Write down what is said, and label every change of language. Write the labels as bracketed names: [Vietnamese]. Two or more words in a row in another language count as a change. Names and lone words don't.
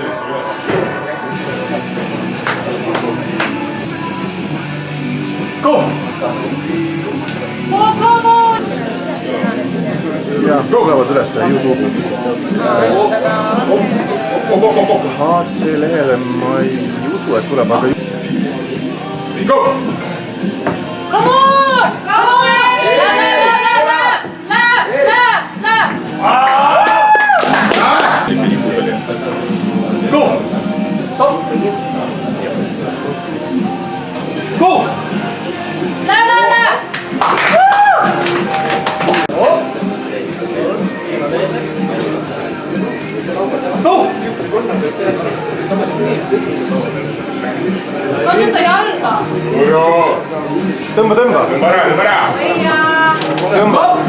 [English] Go! [Estonian] Ja proovavad üles YouTube'i. HC lehele ma ei usu, et tuleb, aga... [English] Go! Come on! Come on! Go! Stop! Go! Go! [Estonian] Kasuta jalga! Tõmba. Tõmba ära! Tõmba.